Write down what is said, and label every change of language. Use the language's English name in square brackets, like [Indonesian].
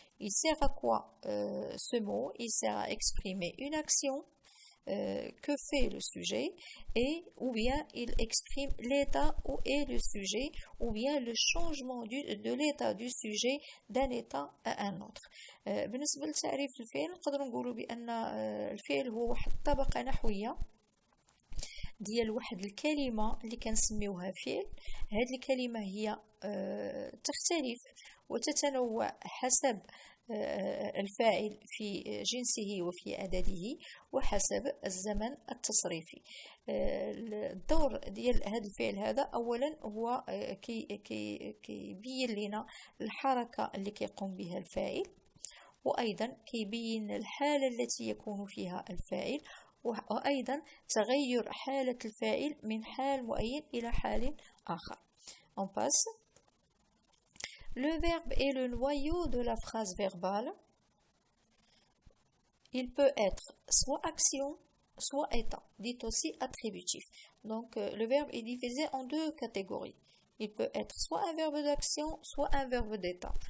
[French] Il sert à quoi ce mot? Il sert à exprimer une action que fait le sujet, et ou bien il exprime l'état où est le sujet, ou bien le changement de l'état du sujet d'un état à un autre. [Arabic] بالنسبة لتعريف الفعل نقدر نقولوا بأن الفعل هو واحد الطبقة نحوية ديال واحد الكلمة اللي كنسميوها فعل. هذه الكلمة هي تختلف وتتنوع حسب الفاعل في جنسه وفي عدده وحسب الزمن التصريفي. الدور ديال هذا الفعل هذا اولا هو كيبين لنا الحركة اللي كيقوم بها الفاعل، وايضا كيبين الحالة التي يكون فيها الفاعل، وأيضا تغير حالة الفاعل من حال معين إلى حال آخر. [French] On passe. Le verbe est le noyau de la phrase verbale. Il peut être soit action, soit état, dit aussi attributif. Donc le verbe est divisé en deux catégories. Il peut être soit un verbe d'action, soit un verbe d'état.